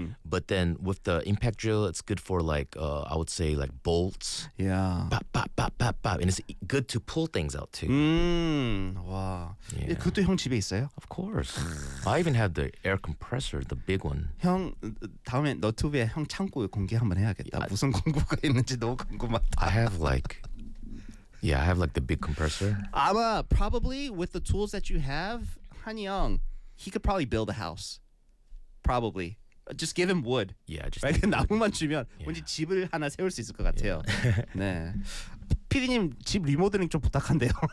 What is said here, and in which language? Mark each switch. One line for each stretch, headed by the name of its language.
English: But then with the impact drill, it's good for like, I would say like bolts. Yeah. Bop, bop, bop, bop, bop. And it's good to pull things out too.
Korean: 와.
English: Yeah.
Korean: 그것도 형 집에 있어요?
English: Of course. I even have the air compressor, the big one.
Korean: 형, 다음에 너튜브에 형 창고 공개 한번 해야겠다. 무슨 공구가 있는지 너무 궁금하다.
English: I have like... Yeah, I have like the big compressor. Ama, probably with the tools that you have, Han Young, he could probably build a house. Probably. Just give him wood. Yeah, just right?
Korean: 나무만 주면 왠지 집을 하나 세울 수 있을 것 같아요.
English: Yeah.
Korean: 네. PD님, 집 리모델링 좀 부탁한대요.